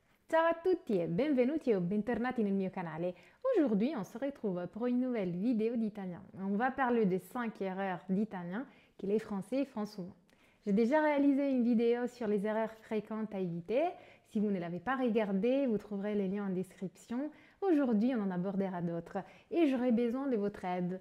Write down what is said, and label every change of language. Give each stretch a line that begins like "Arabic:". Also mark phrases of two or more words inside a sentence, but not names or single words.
Italian: Ciao a tutti et benvenuti o bentornati nel mio canale.
French: Aujourd'hui, on se retrouve pour une nouvelle vidéo d'italien. On va parler des 5 erreurs d'italien que les Français font souvent. J'ai déjà réalisé une vidéo sur les erreurs fréquentes à éviter. Si vous ne l'avez pas regardée, vous trouverez les liens en description. Aujourd'hui, on en abordera d'autres et j'aurai besoin de votre aide.